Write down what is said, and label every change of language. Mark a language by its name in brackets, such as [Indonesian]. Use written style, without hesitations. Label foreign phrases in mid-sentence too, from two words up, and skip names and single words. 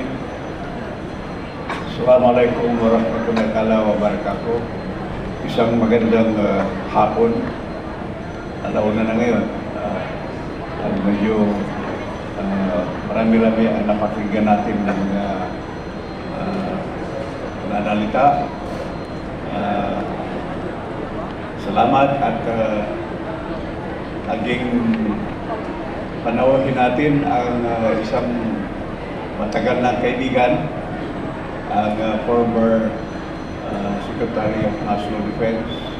[Arabic] السلام عليكم ورحمة الله وبركاته. [Filipino] Isang magandang hapon. Alauna na ngayon. Medyo marami-rami ang napakinggan natin ng mga nanalita. Salamat at naging panawagin natin ang isang matagal na kaibigan, ang [English] former Secretary of National Defense,